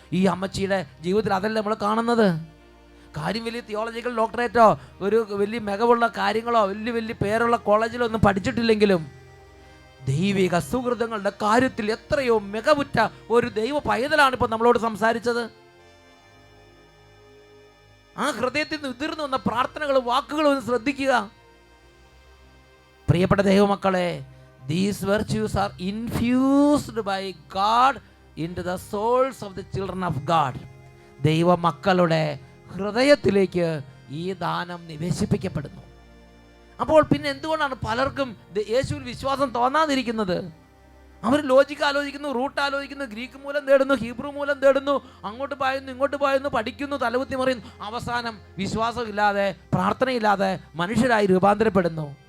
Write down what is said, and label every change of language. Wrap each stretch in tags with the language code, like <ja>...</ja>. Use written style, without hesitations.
<ml>ഈ അമ്മച്ചിയുടെ ജീവിതത്തിൽ അതല്ല നമ്മൾ കാണുന്നത്. കാര്യം വലിയ തിയോളജിക്കൽ ഡോക്ടറേറ്റോ ഒരു വലിയ മികവുള്ള കാര്യങ്ങളോ വലിയ പേരുള്ള കോളേജിലോ ഒന്നും പഠിച്ചിട്ടില്ലെങ്കിലും ദൈവിക സുഹൃതങ്ങളുടെ കാര്യത്തിൽ എത്രയോ മികവുറ്റ ഒരു ദൈവ പൈതലാണ് ഇപ്പോൾ നമ്മളോട് സംസാരിച്ചത്. ആ ഹൃദയത്തിൽ നിന്ന് ഉതിർന്നു വന്ന പ്രാർത്ഥനകളും വാക്കുകളും ഒന്ന് ശ്രദ്ധിക്കുക. പ്രിയപ്പെട്ട ദൈവമക്കളെ,</ml> <en>these virtues are infused by God into the souls of the children of God.</en> <ml>ദൈവ മക്കളുടെ ഹൃദയത്തിലേക്ക് ഈ ദാനം നിവേശിപ്പിക്കപ്പെടുന്നു. അപ്പോൾ പിന്നെ എന്തുകൊണ്ടാണ് പലർക്കും യേശുവിൽ വിശ്വാസം തോന്നാതിരിക്കുന്നത്? അവർ ലോജിക്ക് ആലോചിക്കുന്നു, റൂട്ട് ആലോചിക്കുന്നു, ഗ്രീക്ക് മൂലം തേടുന്നു, ഹീബ്രു മൂലം തേടുന്നു, അങ്ങോട്ട് പായുന്നു ഇങ്ങോട്ട് പായുന്നു, പഠിക്കുന്നു, തലകുത്തി മറിയുന്നു, അവസാനം വിശ്വാസമില്ലാതെ പ്രാർത്ഥനയില്ലാതെ മനുഷ്യരായി രൂപാന്തരപ്പെടുന്നു.</ml>